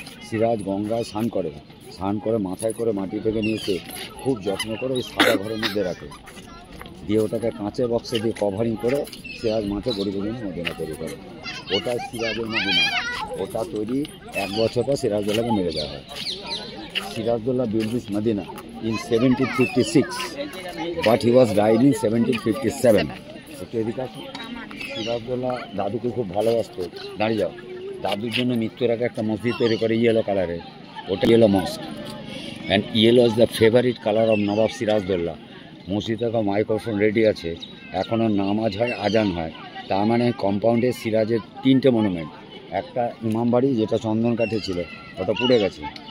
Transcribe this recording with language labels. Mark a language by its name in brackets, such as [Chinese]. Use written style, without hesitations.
[Bangla] সিরাজ গঙ্গায় স্নান করে মাথায় করে মাটি থেকে নিয়েছে, খুব যত্ন করে ওই সাদা ঘরের মধ্যে রাখে, দিয়ে ওটাকে কাঁচের বক্সে দিয়ে কভারিং করে সিরাজ মাঠে গরিবের জন্য মদিনা তৈরি করে। ওটা সিরাজের মদিনা। ওটা তৈরি 1 বছর পর সিরাজদৌল্লাকে মেরে দেওয়া হয়। [English] Sirajuddaulah built this Medina in 1756, but he was died in 1757. [Bangla] একটু এদিকে আসো। সিরাজদৌল্লা দাদুকে খুব ভালোবাসতো। দাঁড়িয়ে যাও। দাদুর জন্য মৃত্যুর আগে একটা মসজিদ তৈরি করে ইয়েলো কালারের, ওটা [English] Yellow mosque, and yellow is the favourite colour of Nawab Sirajuddaulah. [Bangla] মসজিদে এখন মাইক্রোফোন রেডি আছে, এখনও নামাজ হয়, আজান হয়। তার মানে কম্পাউন্ডে সিরাজের 3টে মনুমেন্ট। একটা ইমামবাড়ি যেটা চন্দন কাঠে ছিল, ওটা পুড়ে গেছে।